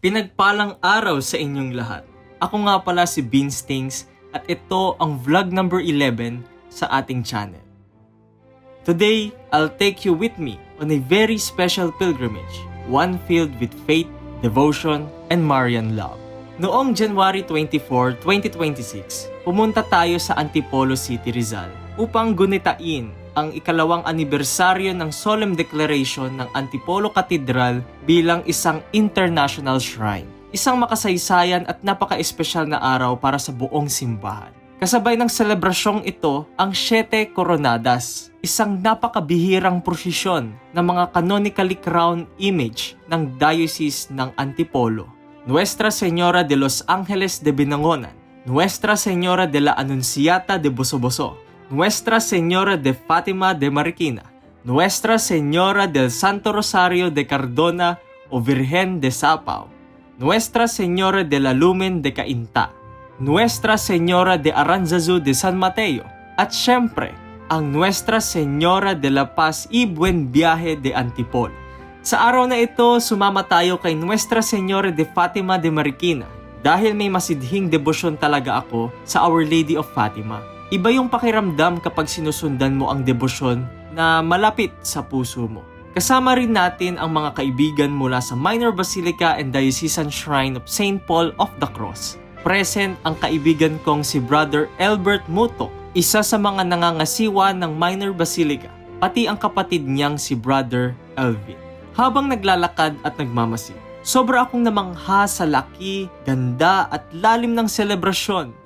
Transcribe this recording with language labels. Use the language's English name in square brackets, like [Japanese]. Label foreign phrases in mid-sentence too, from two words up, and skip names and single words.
[Filipino] Pinagpalang araw sa inyong lahat. Ako nga pala si Beanstings at ito ang vlog number 11 sa ating channel. [English] Today, I'll take you with me on a very special pilgrimage, one filled with faith, devotion, and Marian love. [Filipino] Noong January 24, 2026, pumunta tayo sa Antipolo City, Rizal upang gunitain ang ikalawang anibersaryo ng [English] solemn declaration [Filipino] ng Antipolo Cathedral bilang isang [English] international shrine. [Filipino] Isang makasaysayan at napaka-espesyal na araw para sa buong simbahan. Kasabay ng selebrasyong ito ang Siete Coronadas, isang napakabihirang prosesyon ng mga [English] canonically crowned image [Filipino] ng Diocese ng Antipolo. Nuestra Señora de los Ángeles de Binangonan, Nuestra Señora de la Anunciata de Bosoboso, Nuestra Señora de Fátima de Marikina, Nuestra Señora del Santo Rosario de Cardona o Virgen de Sapao, Nuestra Señora de la Lumen de Cainta, Nuestra Señora de Aranzazu de San Mateo, at syempre, ang Nuestra Señora de la Paz y Buen Viaje de Antipolo. Sa araw na ito, sumama tayo kay Nuestra Señora de Fátima de Marikina dahil may masidhing debosyon talaga ako sa Our Lady of Fatima. Iba yung pakiramdam kapag sinusundan mo ang debosyon na malapit sa puso mo. Kasama rin natin ang mga kaibigan mula sa Minor Basilica and Diocesan Shrine of St. Paul of the Cross. Present ang kaibigan kong si Brother Albert Mutok, isa sa mga nangangasiwa ng Minor Basilica, pati ang kapatid niyang si Brother Elvin. Habang naglalakad at nagmamasid, sobra akong namangha sa laki, ganda at lalim ng selebrasyon.